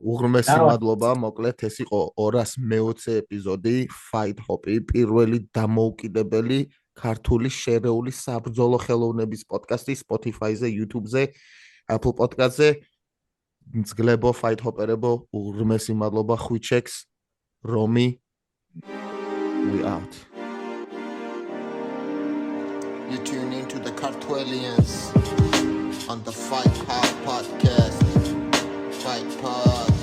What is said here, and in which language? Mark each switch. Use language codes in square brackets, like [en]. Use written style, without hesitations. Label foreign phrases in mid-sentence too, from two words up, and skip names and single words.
[ka] უღრმესი მადლობა, მოკლედ ეს იყო 220 ეპიზოდი Fight Hop-ი, პირველი დამოუკიდებელი ქართული შერეული საბრძოლო ხელოვნების პოდკასტი Spotify-ზე, YouTube-ზე, Apple Podcast-ზე. მძგლებო Fight Hop-ერებო, უღრმესი მადლობა ხვიჩექს, რომი. [en] We out. You tune into the Kartwelians on the Fight Hop podcast. Fight Pod.